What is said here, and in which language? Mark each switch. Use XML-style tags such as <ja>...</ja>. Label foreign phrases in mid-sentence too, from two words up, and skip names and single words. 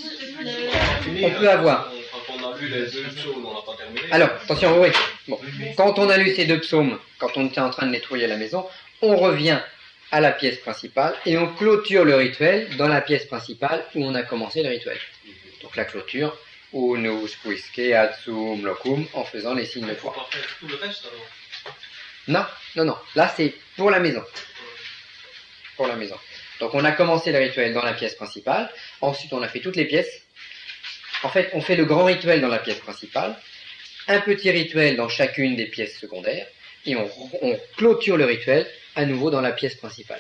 <fr>On peut avoir... Quand on a lu les deux psaumes, on n'a pas terminé. Alors, attention, oui. Bon. Quand on a lu ces deux psaumes, quand on était en train de nettoyer la maison, on revient à la pièce principale et on clôture le rituel dans la pièce principale où on a commencé le rituel. Donc la clôture,</fr> <la>unus quisque adsum locum,</la> <fr>en faisant les signes de Il faut croix. pas faire tout le reste alors. Non. Là, c'est pour la maison. Pour la maison. Donc on a commencé le rituel dans la pièce principale. Ensuite, on a fait toutes les pièces. En fait, on fait le grand rituel dans la pièce principale, un petit rituel dans chacune des pièces secondaires, et on clôture le rituel à nouveau dans la pièce principale.</fr>